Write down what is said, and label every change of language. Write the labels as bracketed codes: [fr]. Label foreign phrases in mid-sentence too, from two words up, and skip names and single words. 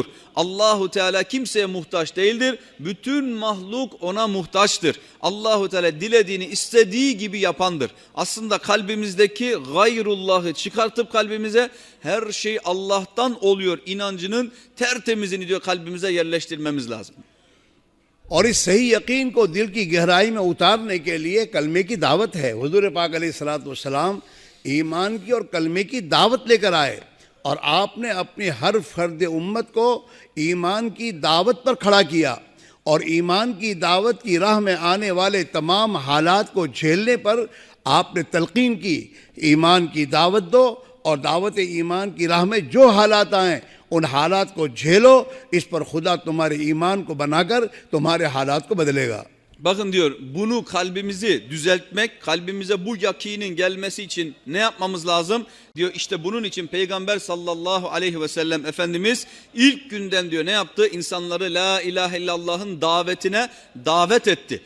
[tr] Allahu Teala kimseye muhtaç değildir. Bütün mahluk ona muhtaçtır. Allahu Teala dilediğini istediği gibi yapandır. Aslında kalbimizdeki gayrullahı çıkartıp kalbimize her şey Allah'tan oluyor inancının tertemizini diyor kalbimize yerleştirmemiz lazım. [hi] और इस सही यकीन को दिल की गहराई में उतारने के लिए कलमे की दावत है। हुजूर पाक अलैहिस्सलाम ईमान की और कलमे की दावत लेकर आए और आपने अपनी हर फर्द उम्मत को ईमान की दावत पर खड़ा किया और ईमान की दावत की राह में आने वाले तमाम हालात को झेलने पर आपने तलकीन की, ईमान की दावत दो और दावत ईमान की राह में जो हालात आएँ उन हालात को झेलो, इस पर खुदा तुम्हारे ईमान को बनाकर तुम्हारे हालात को बदलेगा। [tr] Bakın diyor bunu kalbimizi düzeltmek, kalbimize bu yakinin gelmesi için ne yapmamız lazım? Diyor işte bunun için Peygamber [ar] صلى الله عليه وسلم [tr] Efendimiz ilk günden diyor ne yaptı? İnsanları [ar] لا إله إلا الله [tr] davetine davet etti.